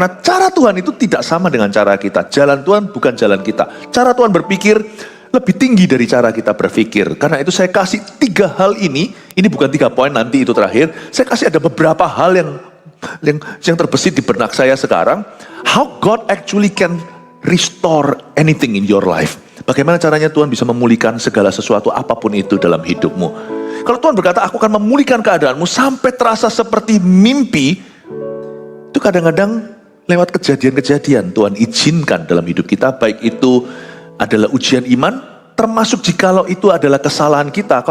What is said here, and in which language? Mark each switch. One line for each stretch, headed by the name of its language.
Indonesian: Nah, cara Tuhan itu tidak sama dengan cara kita. Jalan Tuhan bukan jalan kita. Cara Tuhan berpikir lebih tinggi dari cara kita berpikir. Karena itu saya kasih 3 hal ini bukan 3 poin, nanti itu terakhir. Saya kasih ada beberapa hal yang terbesit di benak saya sekarang.
English: How God actually can restore anything in your life.
Indonesian: Bagaimana caranya Tuhan bisa memulihkan segala sesuatu apapun itu dalam hidupmu. Kalau Tuhan berkata, aku akan memulihkan keadaanmu sampai terasa seperti mimpi, itu kadang-kadang lewat kejadian-kejadian Tuhan izinkan dalam hidup kita, baik itu adalah ujian iman, termasuk jikalau itu adalah kesalahan kita.